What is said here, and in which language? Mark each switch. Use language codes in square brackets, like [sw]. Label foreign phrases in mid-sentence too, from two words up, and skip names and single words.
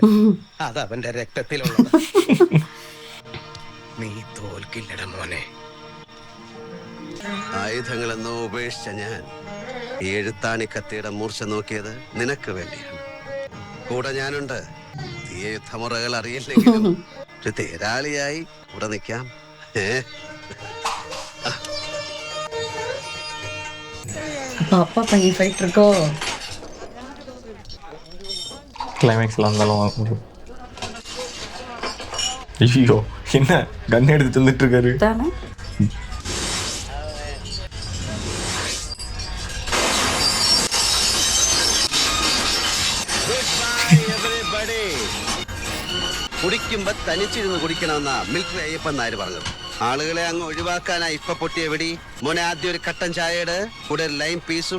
[ml] അതവന്റെ രക്തത്തിലുള്ളത്. നീ തോൽക്കില്ലട മോനെ. ആയുധങ്ങളെന്നോ ഉപേക്ഷിച്ച ഞാൻ ഈ എഴുത്താണി കത്തിയുടെ മൂർച്ച നോക്കിയത് നിനക്ക് വേണ്ടിയാണ്. കൂടെ ഞാനുണ്ട്. ഈ യുദ്ധമുറകൾ അറിയില്ലെങ്കിലും ഒരു തേരാളിയായി കൂടെ നിൽക്കാം. [ta] அப்பா பையன் ஃபைட் இருக்கோ? கிளைமேக்ஸ்ல வந்தாலும் ஐயோ என்ன கன் எடுத்து வந்துட்டு இருக்காரு. தானே [ml] കുടിക്കുമ്പോ തനിച്ചിരുന്ന് കുടിക്കണമെന്നാ മിലിറ്ററി അയ്യപ്പൻ നായർ പറഞ്ഞത്. ആളുകളെ അങ്ങ് ഒഴിവാക്കാനാ ഇപ്പൊ പൊട്ടിയ വെടി. മോനെ ആദ്യം ഒരു കട്ടൻ ചായയുടെ കൂടെ ഒരു [en] lime pieceും.